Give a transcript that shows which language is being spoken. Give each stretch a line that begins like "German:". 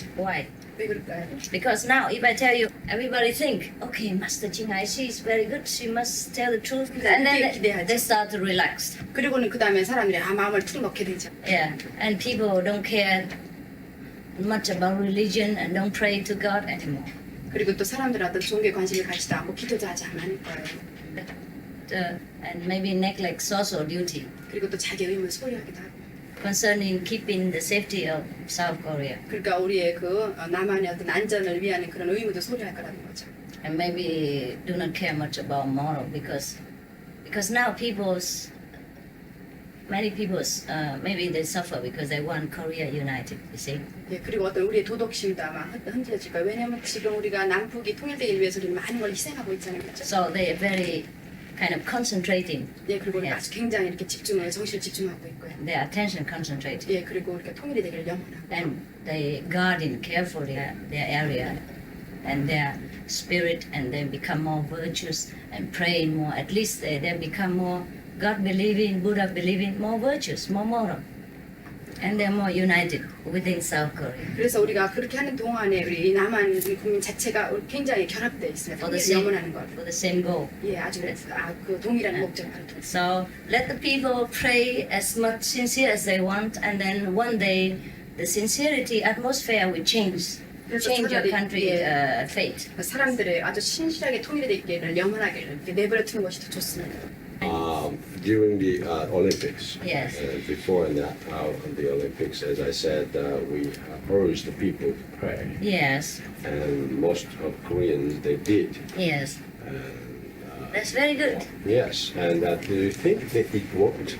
English: Why?
Korean: 왜 그럴까요?
English: Because now, if I tell you, everybody think, okay, Master Jinghai, she is very good. She must tell the truth. And then they start to relax.
Korean: 그리고는 그 다음에 사람들이 마음을 툭 넣게 되죠.
English: Yeah. And people don't care much about religion and don't pray to God anymore.
Korean: 그리고 또 사람들은 어떤 종교에 관심을 갖지도 않고 기도도 하지 않을 거예요.
English: And maybe neglect social duty
Korean: 그리고 또 자기 의무를 소홀히하기도 하고.
English: concerning keeping the safety of South Korea.
Korean: 그러니까 우리의 그 남한의 어떤 안전을 위한 그런 의무도 소홀히할 거라는 거죠.
English: And maybe do not care much about moral because now many people maybe they suffer because they want Korea united. You see.
Korean: 예, 그리고 어떤 우리의 도덕심도 아마 흔들어질 거예요. 왜냐하면 지금 우리가 남북이 통일되기 위해서 우리는 많은 걸 희생하고 있잖아요, 그렇죠?
English: So they are very kind of concentrating
Korean: 예, 그리고 우리가
English: Yes.
Korean: 아주 굉장히 이렇게 정신을 집중하고 있고요.
English: their attention concentrated.
Korean: 예, 그리고 우리가 통일이 되기를 영원하고.
English: And they guarding carefully their area and their spirit, and they become more virtuous and praying more. At least they become more God believing, Buddha believing, more virtuous, more moral, and they're more united within South Korea.
Korean: 그래서 우리가 그렇게 하는 동안에 우리 이 남한 국민 자체가 굉장히 결합되어 있습니다.
English: For the
Korean: 통일이 영원하는
English: same,
Korean: 것.
English: for the same goal.
Korean: 예, 아주 그 동일한 목적을 가지고 있습니다.
English: So let the people pray as much sincere as they want, and then one day the sincerity atmosphere will change,
Korean: 그래서
English: change your country
Korean: 예,
English: fate.
Korean: 사람들의 아주 신실하게 통일이 있기를 영원하기를 이렇게 내버려 두는 것이 더 좋습니다.
English: During the Olympics, Yes. before and after the Olympics, as I said, we urged the people to pray, Yes, and most of Koreans they did. yes. That's very good. Yes, and do you think that it worked?